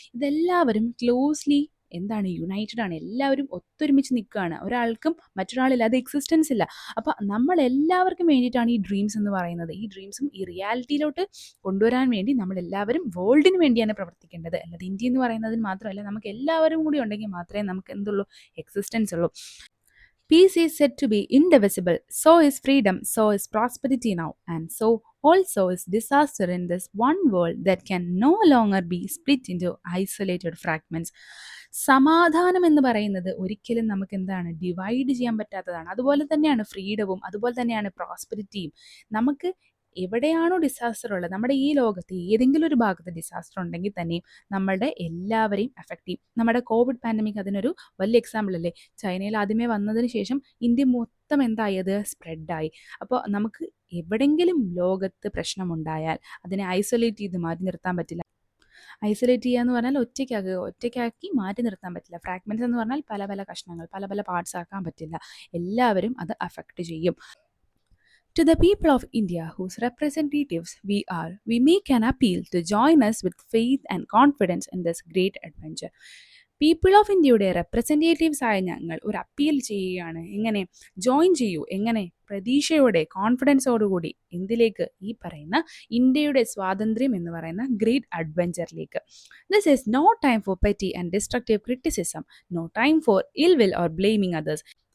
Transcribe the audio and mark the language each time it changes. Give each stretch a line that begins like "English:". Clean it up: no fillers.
Malayalam: ഇതെല്ലാവരും ക്ലോസ്ലി എന്താണ്? യുണൈറ്റഡ് ആണ്. എല്ലാവരും ഒത്തൊരുമിച്ച് നിൽക്കുകയാണ്. ഒരാൾക്കും മറ്റൊരാളില്ലാതെ എക്സിസ്റ്റൻസ് ഇല്ല. അപ്പോൾ നമ്മളെല്ലാവർക്കും വേണ്ടിയിട്ടാണ് ഈ ഡ്രീംസ് എന്ന് പറയുന്നത്. ഈ ഡ്രീംസും ഈ റിയാലിറ്റിയിലോട്ട് കൊണ്ടുവരാൻ വേണ്ടി നമ്മളെല്ലാവരും വേൾഡിന് വേണ്ടിയാണ് പ്രവർത്തിക്കേണ്ടത്. അല്ലാതെ ഇന്ത്യ എന്ന് പറയുന്നതിന് മാത്രമല്ല, നമുക്ക് എല്ലാവരും കൂടി ഉണ്ടെങ്കിൽ മാത്രമേ നമുക്ക് എന്തുള്ളൂ? എക്സിസ്റ്റൻസ് ഉള്ളൂ.
English: Peace is said to be indivisible, so is freedom, so is prosperity now, and so also is disaster in this one world that can no longer be split into isolated fragments.
Malayalam: സമാധാനം എന്ന് പറയുന്നത് ഒരിക്കലും നമുക്ക് എന്താണ്? Divide ചെയ്യാൻ പറ്റാത്തതാണ്. അതുപോലെ തന്നെയാണ് ഫ്രീഡവും, അതുപോലെ തന്നെയാണ് പ്രോസ്പെരിറ്റിയും. നമുക്ക് എവിടെയാണോ ഡിസാസ്റ്റർ ഉള്ളത്, നമ്മുടെ ഈ ലോകത്ത് ഏതെങ്കിലും ഒരു ഭാഗത്ത് ഡിസാസ്റ്റർ ഉണ്ടെങ്കിൽ തന്നെയും നമ്മളുടെ എല്ലാവരെയും അഫക്റ്റ് ചെയ്യും. നമ്മുടെ കോവിഡ് പാൻഡമിക് അതിനൊരു വലിയ എക്സാമ്പിൾ അല്ലേ? ചൈനയിൽ ആദ്യമേ വന്നതിന് ശേഷം ഇന്ത്യ മൊത്തം എന്തായത്? സ്പ്രെഡായി. അപ്പോൾ നമുക്ക് എവിടെയെങ്കിലും ലോകത്ത് പ്രശ്നമുണ്ടായാൽ അതിനെ ഐസൊലേറ്റ് ചെയ്ത് മാറ്റി നിർത്താൻ പറ്റില്ല. ഐസൊലേറ്റ് ചെയ്യുക എന്ന് പറഞ്ഞാൽ ഒറ്റയ്ക്കാക്കി മാറ്റി നിർത്താൻ പറ്റില്ല. ഫ്രാഗ്മെൻറ്റ്സ് എന്ന് പറഞ്ഞാൽ പല പല കഷ്ണങ്ങൾ, പല പല പാർട്സ് ആക്കാൻ പറ്റില്ല. എല്ലാവരും അത് അഫക്റ്റ് ചെയ്യും.
English: To the people of India, whose representatives we are, we make an appeal to join us with faith and confidence in this great adventure.
Malayalam: People of ഇന്ത്യയുടെ റെപ്രസെൻറ്റേറ്റീവ്സ് ആയ ഞങ്ങൾ ഒരു അപ്പീൽ ചെയ്യുകയാണ്. എങ്ങനെ? ജോയിൻ ചെയ്യൂ. എങ്ങനെ? പ്രതീക്ഷയോടെ, കോൺഫിഡൻസോടുകൂടി. എന്തിലേക്ക്? ഈ പറയുന്ന ഇന്ത്യയുടെ സ്വാതന്ത്ര്യം എന്ന് പറയുന്ന great അഡ്വഞ്ചറിലേക്ക്.
English: This is no time for petty and destructive criticism, no time for ill will or blaming others.